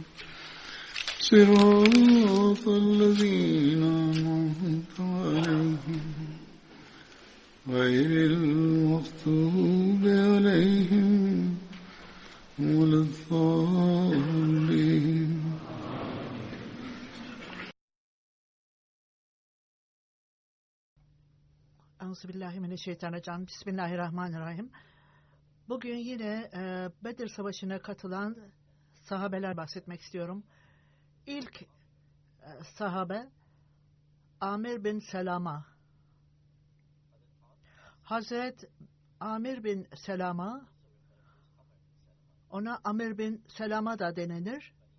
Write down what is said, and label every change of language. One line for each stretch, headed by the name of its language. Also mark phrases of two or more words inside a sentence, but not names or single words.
Arabic: صراط الذين أنعمت عليهم غير المغضوب عليهم ولا الضالين. أعوذ بالله من الشيطان الرجيم. بسم الله الرحمن الرحيم.
Turkish: Bugün yine Bedir Savaşı'na katılan sahabeler bahsetmek istiyorum. İlk sahabe Amir bin Selama. Hazret Amir bin Selama, ona Amir bin Selama da denilir.